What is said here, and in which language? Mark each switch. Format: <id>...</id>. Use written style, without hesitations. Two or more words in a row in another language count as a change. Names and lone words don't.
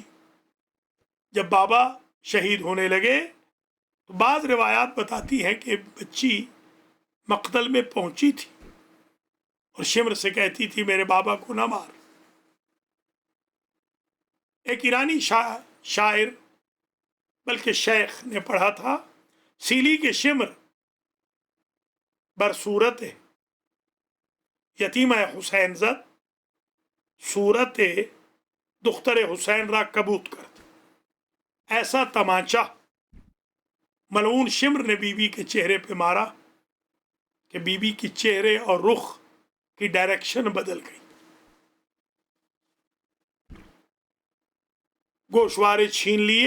<ur>جب بابا شہید ہونے لگے تو بعض روایات بتاتی ہیں کہ بچی مقتل میں پہنچی تھی اور شمر سے کہتی تھی میرے بابا کو نہ مار۔ ایک ایرانی شاعر بلکہ شیخ نے پڑھا تھا،</ur> <fa>سیلی کے شمر بر صورت یتیمہ حسین زد، صورت دختر حسین را کبوت کرد۔</fa> <ur>ایسا تمانچہ ملعون شمر نے بی بی کے چہرے پہ مارا کہ بی بی کی چہرے اور رخ کی ڈائریکشن بدل گئی۔ گوشوارے چھین لیے۔</ur>